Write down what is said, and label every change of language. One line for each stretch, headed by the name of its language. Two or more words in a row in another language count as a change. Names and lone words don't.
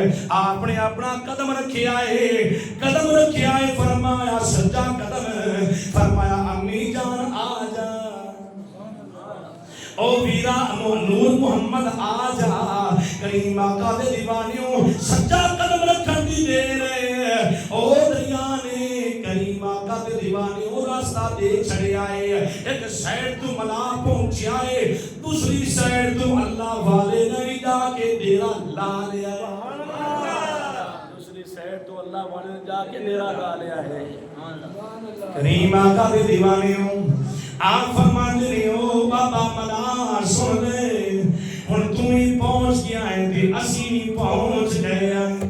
Punjabi: آپ نے اپنا قدم رکھیا ہے، قدم رکھیا ہے، فرمایا سجا قدم، فرمایا امی جان آ جا، او ویرا نور محمد آ جا. کریم آقا دے دیوانیوں سجا قدم رکھن دی دیر ہے، او دریا نے کریم آقا دے دیوانیوں راستہ دے چھڈیا ہے. ایک سائیڈ تو ملا پہنچیا ہے, دوسری سائڈ تو اللہ والے نے جا کے ڈیرا لا لیا ہے. دوسری سائڈ تو اللہ والے نے جا کے ڈیرا لا لیا ہے. کریم آقا دے دیوانے ہوں
Urdu: آپ فرماتے نہیں ہو
Punjabi: بابا ملا سن لے ہن تو ہی پہنچ گیا ہے تے اسی نہیں پہنچ گئے ہیں.